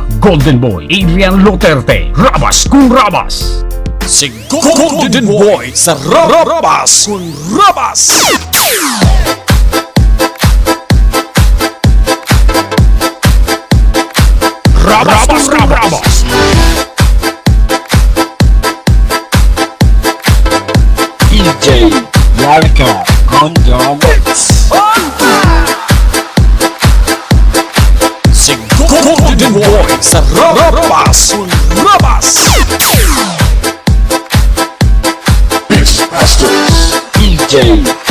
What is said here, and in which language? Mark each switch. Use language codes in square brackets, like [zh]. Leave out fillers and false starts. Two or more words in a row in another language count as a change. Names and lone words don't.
[en] Golden Boy, Adrian Luterte. [tl] Rabas kung rabas. Si Golden Boy sa Rabas kung Rabas. Rabas kung rabas. [en] DJ Yarka on the mix. [tl] Si Golden Boy sa Rabas kung Rabas. [en] Masters DJ